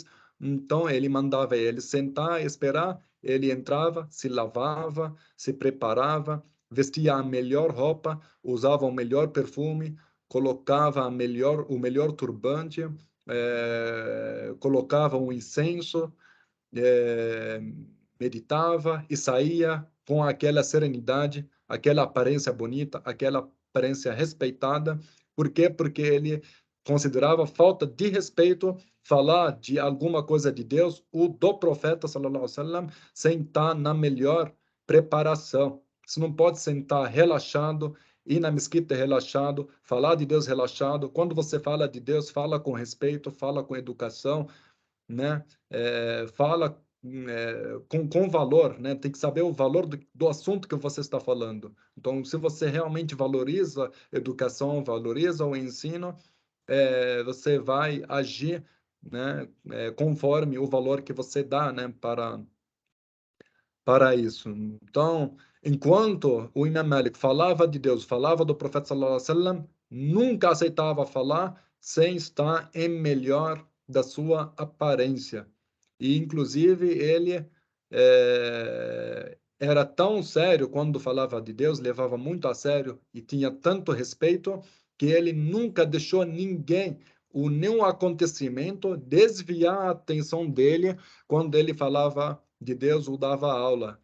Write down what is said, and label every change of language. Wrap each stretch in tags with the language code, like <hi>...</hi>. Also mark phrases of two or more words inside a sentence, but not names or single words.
<pt>então ele mandava ele sentar, esperar, ele entrava, se lavava, se preparava, vestia a melhor roupa, usava o melhor perfume, colocava o melhor turbante, colocava um incenso, eh, meditava e saía com aquela serenidade, aquela aparência bonita, aquela aparência respeitada. Por quê? Porque ele considerava falta de respeito falar de alguma coisa de Deus ou do profeta,</pt> <ar>صلى الله عليه وسلم,</ar> <pt>sem estar na melhor preparação. Você não pode sentar relaxado, ir na mesquita relaxado, falar de Deus relaxado. Quando você fala de Deus, fala com respeito, fala com educação, né? Fala com valor, né? Tem que saber o valor do assunto que você está falando. Então, se você realmente valoriza a educação, valoriza o ensino, você vai agir, né, conforme o valor que você dá, né, para isso. Então, enquanto o Imam Malik falava de Deus, falava do profeta</pt> <ar>صلى الله عليه وسلم,</ar> <pt>nunca aceitava falar sem estar em melhor da sua aparência. E, inclusive, ele era tão sério quando falava de Deus, levava muito a sério e tinha tanto respeito que ele nunca deixou ninguém, ou nenhum acontecimento, desviar a atenção dele quando ele falava de Deus ou dava aula.</pt>